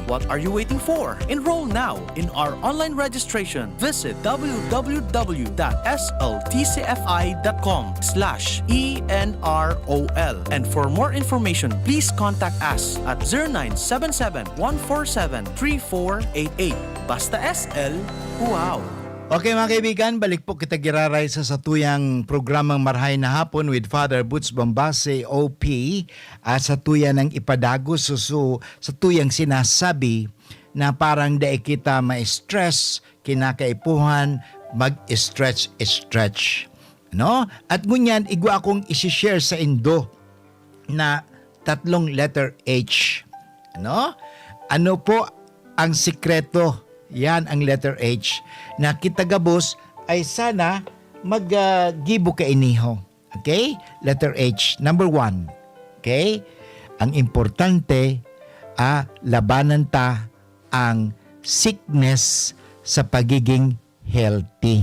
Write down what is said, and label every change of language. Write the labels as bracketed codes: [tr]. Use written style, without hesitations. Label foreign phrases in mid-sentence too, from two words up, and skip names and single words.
[en] What are you waiting for? Enroll now in our online registration. Visit www.sltcfi.com/ENROL. And for more information, please contact us at 0977-147-3488. [bik] Basta SL, wow! Okay mga kaibigan, balik po kita giraray sa satuyang programang Marhay na Hapon with Father Butz Bombase, OP, sa tuyan ng ipadagos sa tuyang sinasabi na parang daig kita ma-stress, kinakaipuhan, mag-stretch. No? At ngunyan, igwa akong isi-share sa indo na 3 letter H. No? Ano po ang sikreto? Yan ang letter H na kitagabos ay sana mag-gibo ka iniho. [en] Okay? Letter H. Number 1. Okay? [bik] Ang importante, labanan ta ang sickness sa pagiging healthy.